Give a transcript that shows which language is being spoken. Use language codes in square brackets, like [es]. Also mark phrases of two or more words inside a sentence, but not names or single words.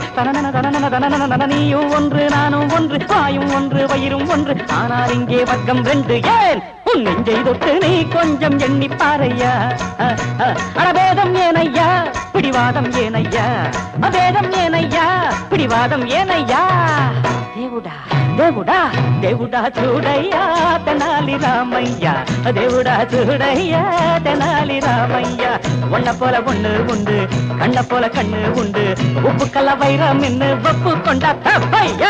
[ta] தனன தனன தனன நீயும் ஒன்று நானும் ஒன்று, வாயும் ஒன்று வயிறும் ஒன்று, ஆனால் இங்கே வர்க்கம் ரெண்டு. ஏன் உன் நெஞ்சை தொட்டு நீ கொஞ்சம் எண்ணி பாரையா. அடபேதம் ஏனையா பிடிவாதம் ஏனையா, அபேதம் ஏனையா பிடிவாதம் ஏனையா. [te] దేవుడా దేవుడా దేవుడా చూడయ్యా తెనాలి రామయ్య, దేవుడా చూడయ్యా తెనాలి రామయ్య. [ta] ஒன்ன போல ஒண்ணு உண்டு, கண்ண போல கண்ணு உண்டு, உப்பு கல்ல வைரம் என்ன ஒப்பு கொண்டா தப்பையா.